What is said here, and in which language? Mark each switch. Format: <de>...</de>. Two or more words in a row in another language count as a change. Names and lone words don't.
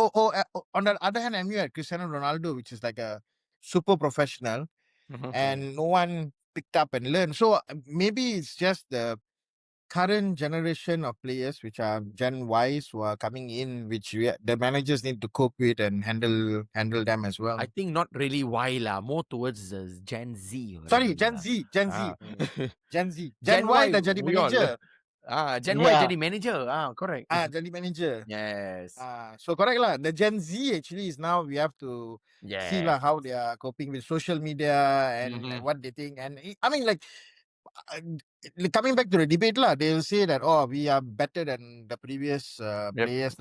<en>On the other hand, MU had Cristiano Ronaldo, which is like a super professional, and no one picked up and learned. So maybe it's just the current generation of players, which are Gen Ys who are coming in, which the managers need to cope with and handle them as well. I think not really Y lah, more towards the Gen Z. Sorry, already Gen lah. Z, Gen Z, Gen Z, Gen Gen Y Y,</en> <ms>dah jadi</ms> <en>we all. manager. Gen Y Yeah.</en> <ms>jadi manager. Correct. Jadi manager.</ms> <en>Yes. So correct lah. The Gen Z actually is now we have to see lah Yes. how they are coping with social media and what they think. And I mean, like coming back to the debate lah, they'll say that we are better than the previous players.</en>